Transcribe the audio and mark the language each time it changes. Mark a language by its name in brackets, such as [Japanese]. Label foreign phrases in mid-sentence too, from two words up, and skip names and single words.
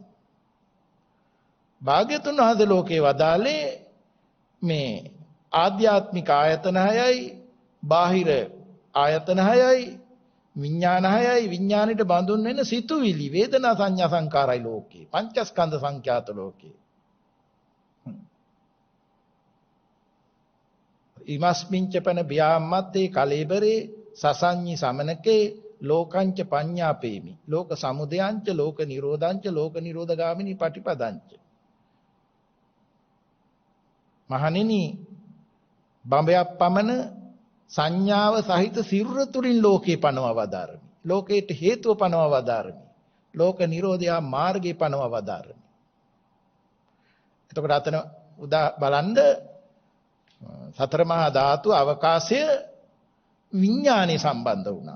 [Sinhala] භාග්‍යතුන් වහන්සේ ලෝකේ වදාලේ මේ ආධ්‍යාත්මික ආයතන 6යි, බාහිර ආයතන 6යි, විඥාන 6යි, විඥානෙට බඳුන් වෙන සිතුවිලි, වේදනා, සංඥා, සංකාරයි ලෝකේ. පංචස්කන්ධ සංඛ්‍යාත ලෝකේ. [Pali] ඉමස්මින්ච පන බ්‍යාම්මත්තේ කලේබරේ සසඤ්ඤි සමනකේ ලෝකංච පඤ්ඤාපේමි ලෝක සමුදයංච ලෝක නිරෝධංච ලෝක නිරෝධගාමිනී පටිපදංච. [Sinhala] මහණෙනි බඹයක් පමණ සංඥාව සහිත සිරුර තුලින් ලෝකේ පනවා වදාරමි. ලෝකයට හේතුව පනවා වදාරමි. ලෝක නිරෝධය මාර්ගේ පනවා වදාරමි. එතකොට අතන බලන්න සතර මහා ධාතු අවකාශය විඥානේ සම්බන්ධ වුණා.